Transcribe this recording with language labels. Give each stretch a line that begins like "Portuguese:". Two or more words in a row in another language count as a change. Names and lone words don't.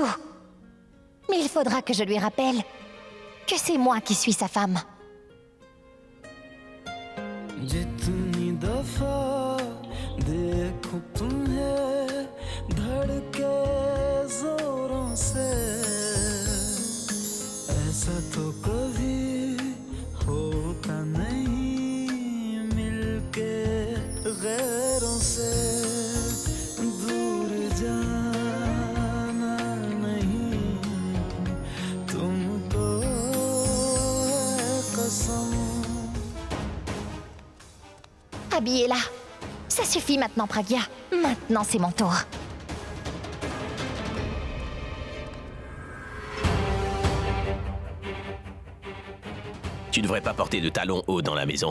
French: Mais il faudra que je lui rappelle que c'est moi qui suis sa femme.
Hindi: जितनी दफा देखो तुम्हें धड़के जोरों से ऐसा तो कभी होता नहीं मिलके गैरों से दूर जाना नहीं तुमको है कसम.
French: Abby est là. Ça suffit maintenant, Pragya. Maintenant, c'est mon tour. Tu devrais pas porter de talons hauts dans la maison.